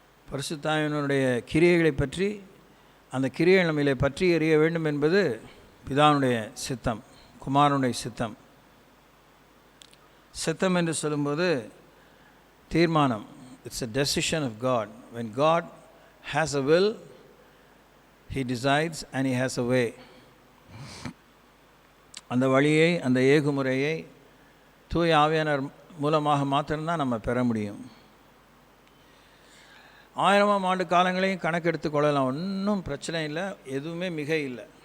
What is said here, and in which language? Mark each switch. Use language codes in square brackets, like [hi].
[ta] பரிசுத்தாவினுடைய கிரியைகளை பற்றி, அந்த கிரியை நம்மளை பற்றி எறிய வேண்டும் என்பது பிதானுடைய சித்தம், குமாரனுடைய சித்தம். சித்தம் என்று சொல்லும்போது தீர்மானம், [en] It's a decision of God. When God has a will, He decides and He has a way. [ta] அந்த வழியை, அந்த ஏகுமுறையை தூய ஆவியானவர் மூலமாக மாத்திரம்தான் நம்ம பெற முடியும். 1000ஆம் ஆண்டு காலங்களையும் கணக்கெடுத்து கொள்ளலாம், ஒன்றும் பிரச்சனை இல்லை, எதுவுமே மிக இல்லை.